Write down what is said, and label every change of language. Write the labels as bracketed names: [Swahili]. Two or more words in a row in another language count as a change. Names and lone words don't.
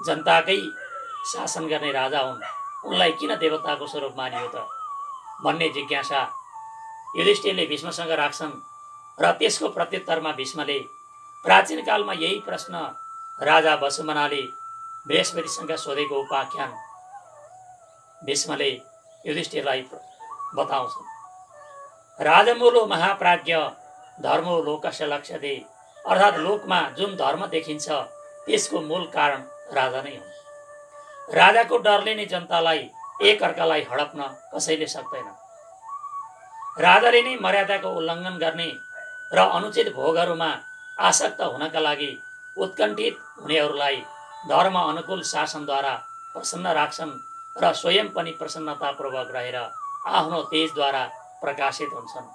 [Nepali] जनताकै शासन गर्ने राजा हुन्, उनलाई किन देवताको स्वरूप मानियो त भन्ने जिज्ञासा युधिष्ठिरले भीष्मसँग राख्छन् र त्यसको प्रत्युत्तरमा भीष्मले प्राचीन कालमा यही प्रश्न राजा वसुमनाले बृहस्पतिसँग सोधेको उपाख्यान भीष्मले युधिष्ठिरलाई बताउँछन्। [Sanskrit] राजमूलो महाप्राज्ञ धर्मो लोकस्य लक्ष्यते। [Nepali] अर्थात् लोकमा जुन धर्म देखिन्छ त्यसको मूल कारण राजा नै हुन्। राजाको डरले नै जनतालाई एक अर्कालाई हडप्न कसैले सक्दैन। राजाले नै मर्यादाको उल्लङ्घन गर्ने र अनुचित भोगहरूमा आसक्त हुनका लागि उत्कण्ठित हुनेहरूलाई धर्म अनुकूल शासनद्वारा प्रसन्न राख्छन् र स्वयं पनि प्रसन्नतापूर्वक रहेर आफ्नो तेजद्वारा प्रकाशित हुन्छन्।